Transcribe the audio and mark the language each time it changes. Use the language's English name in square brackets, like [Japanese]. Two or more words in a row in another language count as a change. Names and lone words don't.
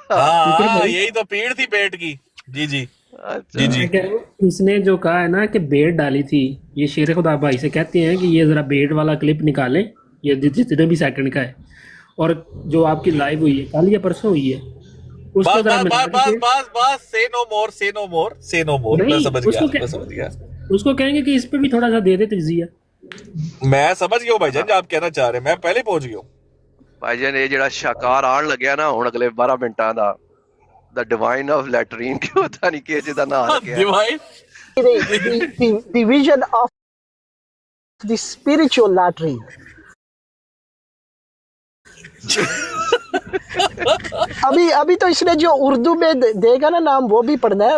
[Urdu] ہاں یہی تو پیڑ تھی بیٹ کی. جی جی جی جی. اس نے جو کہا ہے نا کہ بیٹ ڈالی تھی, یہ شیر خدا بھائی سے کہتے ہیں کہ یہ ذرا بیٹ والا کلپ نکالیں, یہ جتنے بھی سیکنڈ کا ہے, اور جو آپ کی لائیو ہوئی ہے کل یا پرسوں ہوئی ہے اس کو ذرا [English] بس say no more. [Urdu] میں سمجھ گیا. اس کو کہیں گے کہ اس پہ بھی تھوڑا سا دے دے تجزیہ. میں سمجھ گیا ہوں بھائی جان جو آپ کہنا چاہ رہے ہیں, میں پہلے پہنچ گیا ہوں. [Punjabi] بھائی جان یہ جڑا شاکار آن لگیا نا ہن اگلے 12 منٹاں دا دا ڈیوائن آف لیٹرین کی پتہ نہیں کیسے دا نام رکھیا دی ویژن آف دی اسپرچل لیٹرین. [Urdu] ابھی تو اس نے جو اردو میں دے گا نا نام وہ بھی پڑھنا ہے.